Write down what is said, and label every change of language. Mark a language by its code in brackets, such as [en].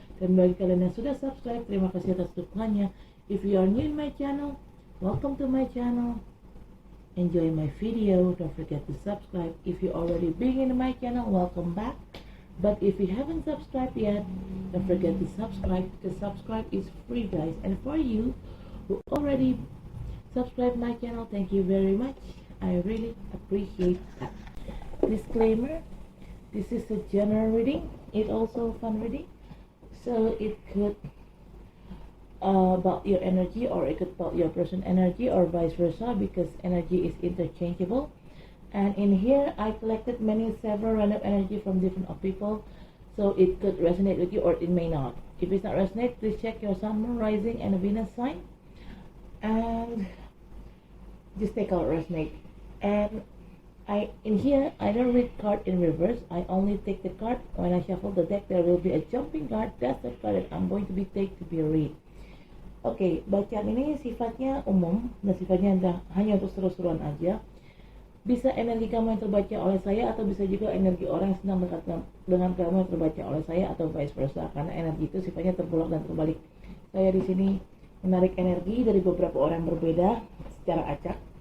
[id] Dan bagi kalian yang sudah subscribe, terima kasih atas dukungannya. [en] If you are new in my channel, welcome to my channel. Enjoy my video. Don't forget to subscribe. If you already been in my channel, welcome back. But if you haven't subscribed yet, don't forget to subscribe, because subscribe is free guys. And for you who already subscribe my channel, thank you very much. I really appreciate that. Disclaimer, this is a general reading. It also fun reading, so it could about your energy, or it could about your person energy, or vice versa, because energy is interchangeable. And in here I collected several random energy from different people, so it could resonate with you or it may not. If it's not resonate, please check your sun, moon, rising, and Venus sign, and just take out resonate. And in here I don't read card in reverse. I only take the card when I shuffle the deck. There will be a jumping card. That's the card that I'm going to be take to be read. [id] Oke, bacaan ini sifatnya umum dan sifatnya hanya untuk seru-seruan aja. Bisa energi kamu yang terbaca oleh saya, atau bisa juga energi orang yang sedang dekat dengan kamu yang terbaca oleh saya, atau vice versa, karena energi itu sifatnya terbolak dan terbalik. Saya di sini menarik energi dari beberapa orang yang berbeda secara acak.